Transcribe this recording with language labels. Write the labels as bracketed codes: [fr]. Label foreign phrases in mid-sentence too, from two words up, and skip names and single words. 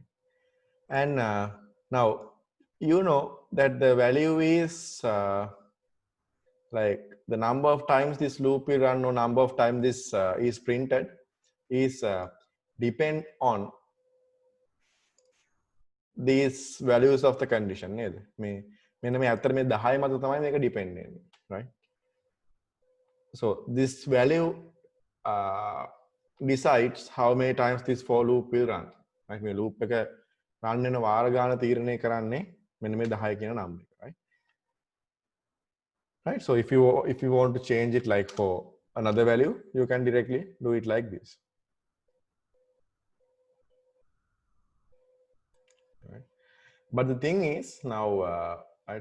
[en] And now you know that the value is like the number of times this loop will run or number of times this is printed is depend on these values of the condition. [si] මෙන්න මේ අතර මේ 10 මත තමයි මේක depend වෙන්නේ, [en] right? So this value decides how many times this for loop will run. Right? [si] මේ loop එක run වෙන වාර ගාන තීරණය කරන්නේ මෙන්න මේ 10 කියන number එක, [en] right? Right? So if you want to change it like for another value, you can directly do it like this. Right? But the thing is now, right?